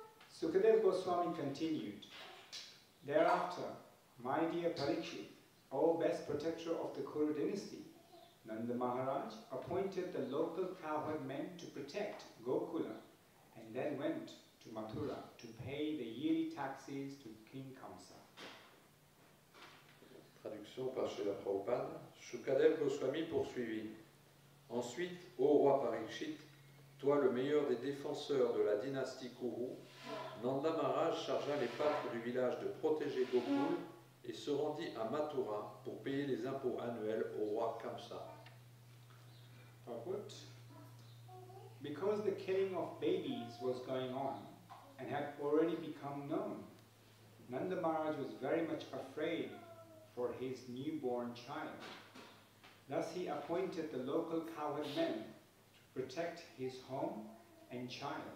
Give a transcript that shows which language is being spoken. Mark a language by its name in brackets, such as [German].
[English] Sukadeva Goswami continued, thereafter, my dear Parikshit, O best protector of the Kuru dynasty, Nanda Maharaj appointed the local cowherd men to protect Gokula and then went to Mathura to pay the yearly taxes to King Kamsa. [French] Traduction par Srila Prabhupada. Shukadev Goswami poursuivit. Ensuite, ô roi Parikshit, toi le meilleur des défenseurs de la dynastie Kuru, Nanda Maharaj chargea les pâtres du village de protéger Gokul et se rendit à Mathura pour payer les impôts annuels au roi Kamsa. [English] Purport. Because the killing of babies was going on and had already become known, Nanda Maharaj was very much afraid for his newborn child. Thus he appointed the local cowherd men to protect his home and child.